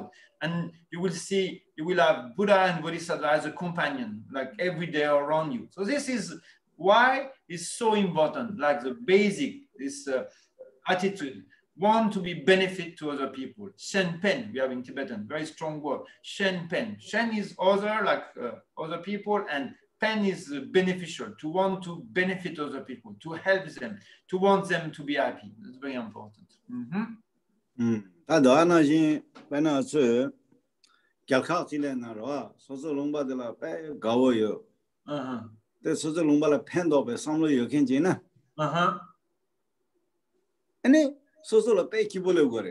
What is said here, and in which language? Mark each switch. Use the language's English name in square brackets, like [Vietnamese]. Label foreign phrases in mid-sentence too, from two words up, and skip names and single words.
[English] And you will have Buddha and Bodhisattva as a companion, like every day around you. So this is why it's so important, like the basic, this attitude. Want to be benefit to other people. Shen pen, we have in Tibetan, very strong word. Shen pen. Shen is other, like other people, and pen is beneficial, to want to benefit other people, to help them, to want them to be happy. That's very important. [Korean] 소소로 빼기 보려고 그래.